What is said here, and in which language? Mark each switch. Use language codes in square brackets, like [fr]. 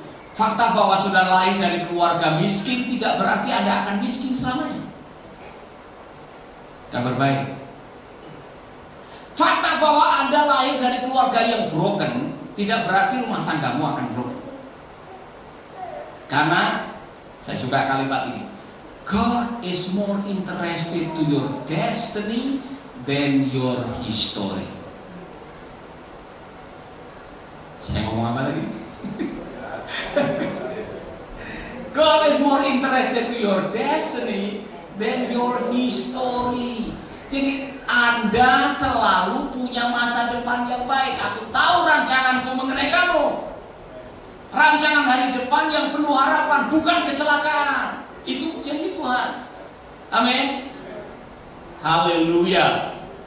[id] Fakta bahwa saudara lahir dari keluarga miskin tidak berarti Anda akan miskin selamanya. Kabar baik. Fakta bahwa Anda lahir dari keluarga yang broken tidak berarti rumah tanggamu akan broken. Karena saya suka kalimat ini. [en] God is more interested to your destiny than your history. [id] Saya ngomong apa tadi? [en] God is more interested to your destiny than your history. [id] Jadi Anda selalu punya masa depan yang baik. Aku tahu rancanganku mengenai kamu. Rancangan hari depan yang penuh harapan, bukan kecelakaan. Itu janji Tuhan. Amin. Haleluya.